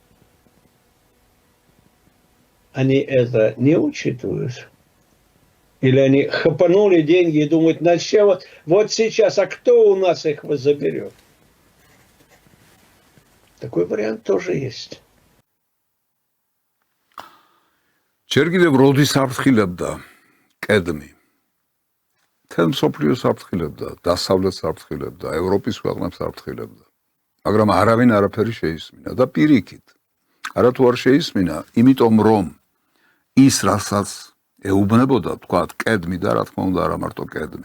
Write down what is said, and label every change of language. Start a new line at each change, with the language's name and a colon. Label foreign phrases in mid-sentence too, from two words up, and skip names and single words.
Russian: Они это не учитывают? Или они хапанули деньги и думают, вот сейчас, а кто у нас их заберет? Такой вариант тоже есть.
Georgian: ჯერ კიდევ როდის აფრთხილებდა კედმი. თელ მსოფლიოს აფრთხილებდა, დასავლეთს აფრთხილებდა, ევროპის ქვეყნებს აფრთხილებდა. მაგრამ არავინ არაფერი შეისმინა და პირიქით. არათუ არ შეისმინა, იმიტომ რომ ის რასაც ეუბნებოდა, თქვათ, კედმი და რა თქმა უნდა არა მარტო კედმი.